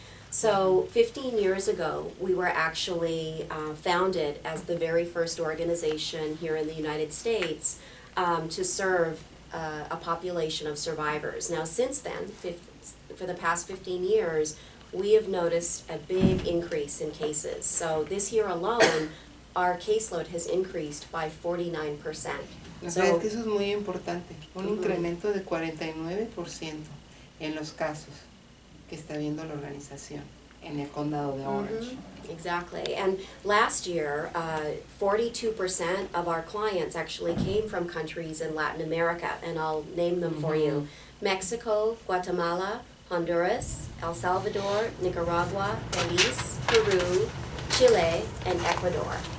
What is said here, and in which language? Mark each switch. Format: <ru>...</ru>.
<en>So 15 years ago, we were actually founded as the very first organization here in the United States to serve a population of survivors. Now since then, for the past 15 years, we have noticed a big increase in cases. So this year alone, our caseload has increased by 49%.</en> <es>So, es que eso es muy importante, un incremento de 49% en los casos que está viendo la organización en el condado de Orange.</es> <en>Exactly. And last year, 42% of our clients actually came from countries in Latin America, and I'll name them for you. Mexico, Guatemala, Honduras, El Salvador, Nicaragua, Belize, Peru, Chile, and Ecuador.</en>